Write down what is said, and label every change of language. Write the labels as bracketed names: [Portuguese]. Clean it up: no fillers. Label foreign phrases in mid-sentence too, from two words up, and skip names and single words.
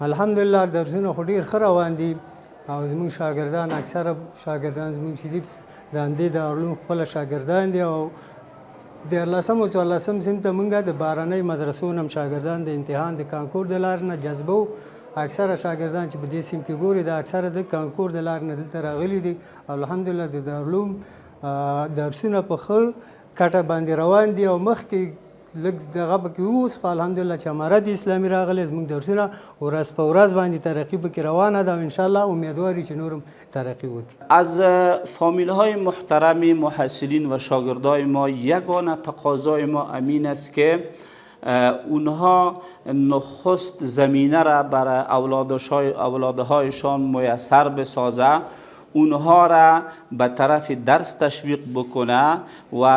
[Pashto] الحمدلله درسونه خو ډېر ښه روان دي، او زموږ شاګردان اکثره شاګردان زموږ چې دي د همدې دارالعلوم خپله شاګردان دي، او 14 او 14 صنف ته موږ د بهرنۍ مدرسو نه هم شاګردان د امتحان د کانکور د لارې نه جذبو، اکثره شاګردان چې په دې سیم کې ګوري د اکثره د کانکور د لارې نه دلته راغلي دي، الحمدلله د دارالعلوم درسونه په ښه کټه باندې روان دي، او مخکې لږ دغه پکې اوس خو الحمدلله چې امارت اسلامي راغلی زموږ درسونه ورځ په ورځ باندې ترقي پکې روانه ده او [Arabic] انشاءالله [Pashto] امیدواري چې نورم ترقی وکړي. [Persian] از فامیل های محترم محصلین و شاگردای ما یگانه تقاضای ما امین است که اونها نخست زمینه را برای اولادهایشان میسر بسازه، اونها را به طرف درس تشویق بکنه و